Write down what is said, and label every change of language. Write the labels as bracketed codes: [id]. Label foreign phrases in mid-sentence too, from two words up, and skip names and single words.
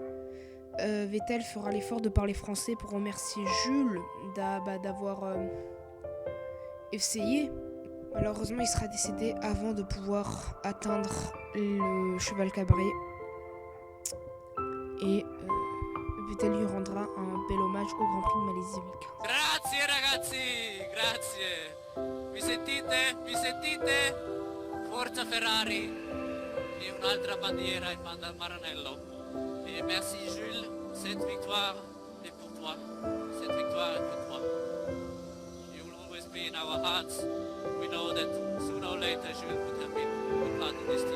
[fr] Vettel fera l'effort de parler français pour remercier Jules d'avoir essayé. Malheureusement, il sera décédé avant de pouvoir atteindre le cheval cabré. Et Vettel lui rendra un bel hommage au Grand Prix de Malaisie 2015. [it] Grazie ragazzi, grazie. Mi sentite? Mi sentite? Forza Ferrari. Et un'altra bandiera in mano al Maranello. [fr] Et merci Jules, cette victoire est pour toi. Cette victoire est pour toi. [en] You will always be in our hearts. We know that sooner or later Jules would have been a part of this team.